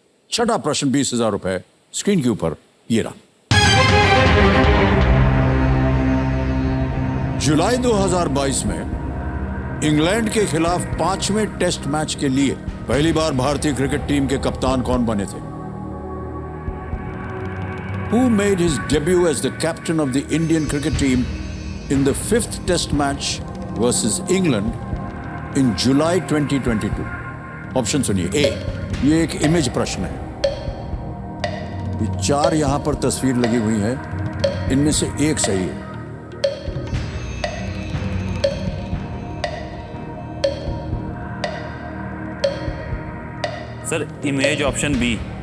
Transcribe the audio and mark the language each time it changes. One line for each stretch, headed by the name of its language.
Hindi: छठा प्रश्न 20,000 रुपए स्क्रीन के ऊपर ये रहा। जुलाई 2022 में इंग्लैंड के खिलाफ 5वें टेस्ट मैच के लिए पहली बार भारतीय क्रिकेट टीम के कप्तान कौन बने थे?
English: Who made his debut as the captain of the Indian cricket team in the 5th test match versus England in July 2022?
Hindi: Option सुनिए। ए, ये एक इमेज प्रश्न है। ये 4 यहां पर तस्वीर लगी हुई है, इनमें से एक सही है। Sir image option B.